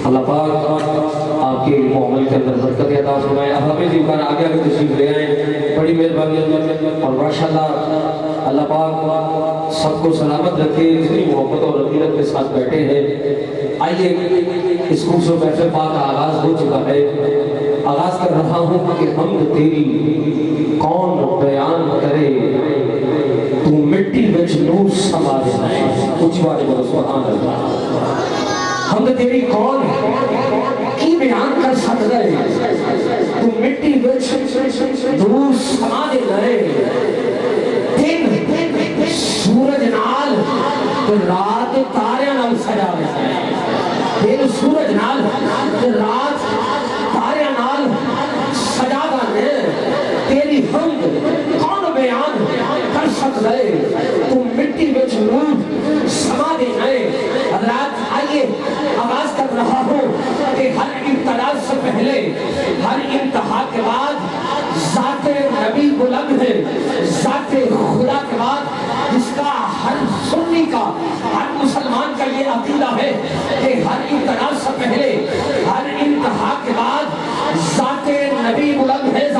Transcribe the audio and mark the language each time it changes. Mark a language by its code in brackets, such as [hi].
[ur] اللہ پاک آپ کے معامل کے اندر برکت عطا فرمائے. اب ہمیں بھی امکان آگے آگے تشریف لے آئیں, بڑی مہربانی. اور ماشاءاللہ اللہ پاک سب کو سلامت رکھے, اتنی محبت اور رغبت کے ساتھ بیٹھے ہیں. آئیے اس خوبصورت محفل پاک کا آغاز ہو چکا ہے. آغاز کر رہا ہوں کہ حمد تیری کون بیان کرے, [pa] تو مٹی وچ نور سما دے. [ur] کچھ بار بولو سبحان اللہ. حمد تیری کون کی بیان کر سکتا ہے, [pa] تو مٹی وچ نور سما دے گئے. دن سورج نال تو رات تاریاں نال سجا دے. دن سورج نال تو رات تاریاں نال سجا دے. [ur] تیری حمد کون بیان کر سکتا ہے, [pa] تو مٹی وچ نور سما دے گئے. [ur] حضرات آئیے آغاز کر رہا ہوں کہ ہر ابتدا سے پہلے ہر انتہا کے بعد ذات نبی بلند ہے. ذات خدا کے بعد جس کا ہر سنی کا, ہر مسلمان کا یہ عقیدہ ہے کہ ہر ابتدا سے پہلے ہر انتہا کے بعد ذات نبی بلند ہے.